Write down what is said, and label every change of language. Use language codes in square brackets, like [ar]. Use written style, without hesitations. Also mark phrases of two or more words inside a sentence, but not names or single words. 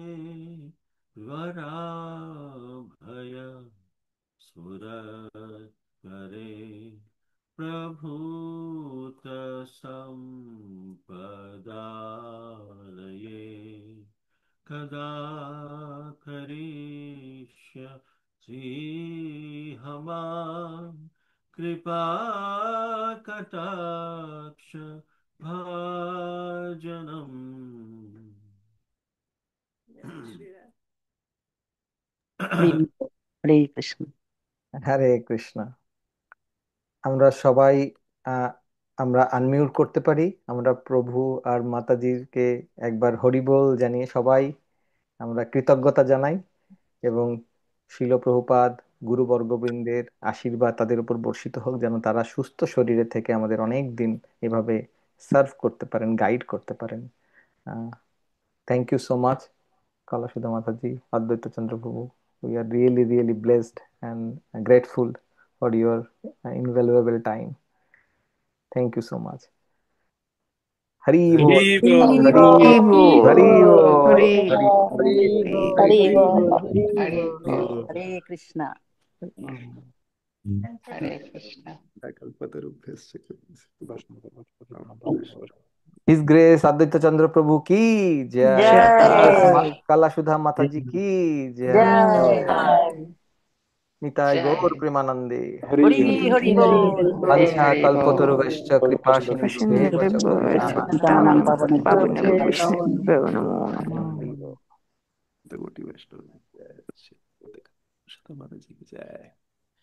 [sa] वराभय सुरकरे प्रभूत सम्पदालये कदा करिष्यसि मां कृपा कटाक्ष भाजनम्। [bn] হরে হরে কৃষ্ণ। হরে কৃষ্ণ। আমরা সবাই আহ, আমরা আনমিউট করতে পারি, আমরা প্রভু আর মাতাজিকে একবার হরিবোল জানিয়ে সবাই আমরা কৃতজ্ঞতা জানাই এবং শিল প্রভুপাদ গুরুবর্গবৃন্দের আশীর্বাদ তাদের উপর বর্ষিত হোক, যেন তারা সুস্থ শরীরে থেকে আমাদের অনেক দিন এভাবে সার্ভ করতে পারেন, গাইড করতে পারেন। [en] thank you so much Kalasudha Mataji, Advaita Chandra Prabhu. We are really, really blessed and grateful for your invaluable time. Thank you so much. [bn] হরি বোল, হরি বল। হরি বোল, হরি বোল, হরে হরি বোল, হরে Hari হরে Bol. হরে কৃষ্ণ। হরে কৃষ্ণ। কল্পতরুভ্যশ্চ [en] His Grace Advaita Chandra Prabhu [hi] की जय. [bn] জয় [hi] Kalasudha Mataji की जय. [bn] জয়। Nitai Gaur Premanande. হরি হরি বল। [sa] वाञ्छा कल्पतरुभ्यश्च कृपा सिन्धुभ्यो च পতিতানাং পাবনেভ্যো বৈষ্ণবেভ্যো নমো নমঃ। [bn] কোটি বৈষ্ণব। জয় শ্রী রাধে কৃষ্ণ [hi] माताजी की जय।